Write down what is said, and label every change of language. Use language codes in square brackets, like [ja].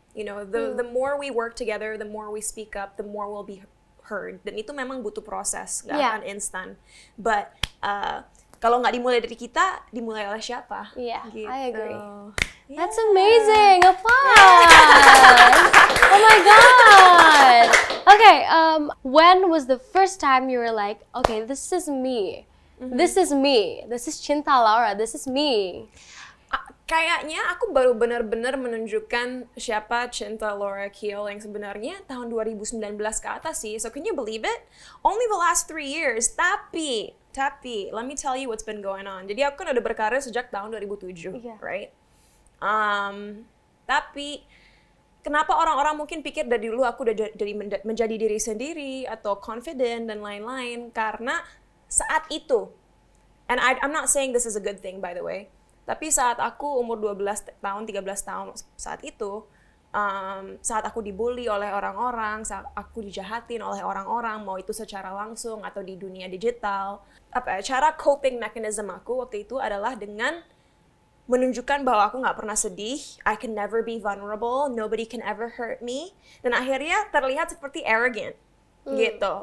[en] You know, the more we work together, the more we speak up, the more we'll be heard. [id] Dan itu memang butuh proses, nggak akan instan. But kalau nggak dimulai dari kita, dimulai oleh siapa? [en] Gitu. I agree. That's amazing. Applause. Oh my god. Okay, when was the first time you were like, okay, this is me. This is me. This is Cinta Laura. This is me. [id] Kayaknya aku baru benar-benar menunjukkan siapa Cinta Laura Kiel yang sebenarnya tahun 2019 ke atas sih. [en] So can you believe it? Only the last 3 years. Tapi, let me tell you what's been going on. [id] Jadi aku kan udah berkarir sejak tahun 2007, right? Tapi kenapa orang-orang mungkin pikir dari dulu aku udah menjadi diri sendiri atau confident dan lain-lain? Karena saat itu, [en] and I'm not saying this is a good thing by the way, [id] tapi saat aku umur 12 tahun, 13 tahun saat itu, saat aku dibully oleh orang-orang, saat aku dijahatin oleh orang-orang, mau itu secara langsung atau di dunia digital, cara coping mechanism aku waktu itu adalah dengan menunjukkan bahwa aku nggak pernah sedih, [en] I can never be vulnerable, nobody can ever hurt me, [id] dan akhirnya terlihat seperti arrogant, gitu.